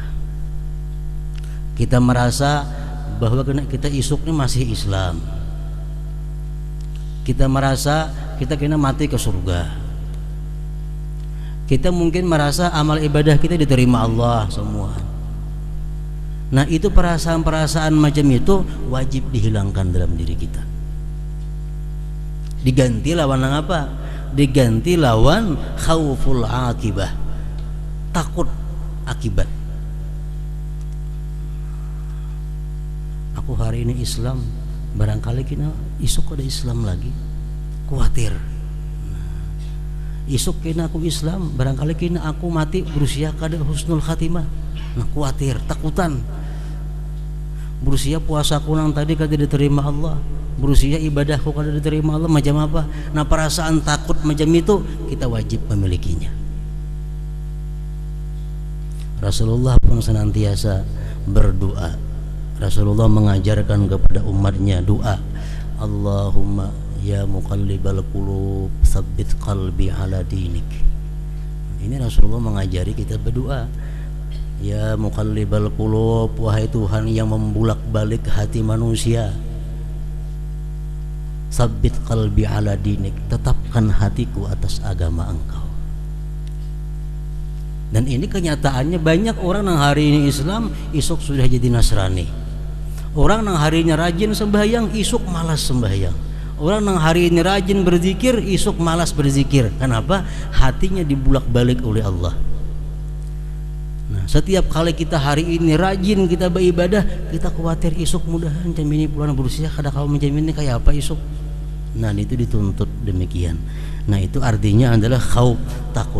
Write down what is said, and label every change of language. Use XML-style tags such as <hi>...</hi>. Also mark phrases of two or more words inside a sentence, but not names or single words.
<id>Kita merasa bahwa kita isuknya masih Islam. Kita merasa kita kena mati ke surga. Kita mungkin merasa amal ibadah kita diterima Allah semua. Nah itu perasaan-perasaan macam itu wajib dihilangkan dalam diri kita.</id> <bjn>Diganti lawan apa? Diganti lawan</bjn> <ar>khauful akibah,</ar> <bjn>takut akibat. Aku hari ini Islam, barangkali kena isuk ada Islam lagi, khawatir. Isuk kena aku Islam, barangkali kena aku mati berusia kada</bjn> <ar>husnul khatimah.</ar> <bjn>Nah khawatir, takutan. Berusia puasaku nang tadi kada diterima Allah, berusia ibadahku kada diterima Allah, macam apa?</bjn> <id>Nah perasaan takut macam itu kita wajib memilikinya. Rasulullah pun senantiasa berdoa. Rasulullah mengajarkan kepada umatnya doa,</id> <ar>Allahumma ya muqallibal qulub tsabbit qalbi ala dinik.</ar> <id>Ini Rasulullah mengajari kita berdoa,</id> <ar>ya muqallibal qulub,</ar> <id>wahai Tuhan yang membulak-balik hati manusia,</id> <ar>tsabbit qalbi ala dinik,</ar> <id>tetapkan hatiku atas agama Engkau. Dan ini kenyataannya banyak orang yang hari ini Islam, esok sudah jadi Nasrani.</id> <bjn>Orang nang harinya rajin sembahyang, isuk malas sembahyang. Orang nang hari ini rajin berzikir, isuk malas berzikir. Kenapa?</bjn> <id>Hatinya dibulak-balik oleh Allah. Nah, setiap kali kita hari ini rajin kita beribadah, kita khawatir isuk mudahan ini bulan berusia kada kau menjamin ini kayak apa isuk. Nah, itu dituntut demikian. Nah, itu artinya adalah khauf, takut.</id>